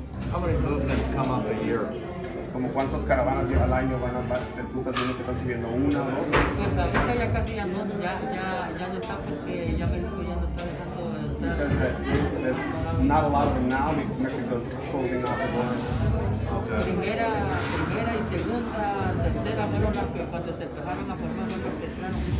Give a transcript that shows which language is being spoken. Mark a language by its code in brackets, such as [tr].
[en] How many movements come up a year? [es] Como cuántas caravanas al año tú estás viendo que están subiendo, una o dos. Pues ahorita ya casi ya no está porque ya México ya no está dejando [en] He says that not a lot of them now because Mexico's closing off the border. [es] Primera y segunda, tercera fueron las que cuando se empezaron a formar los que entraron.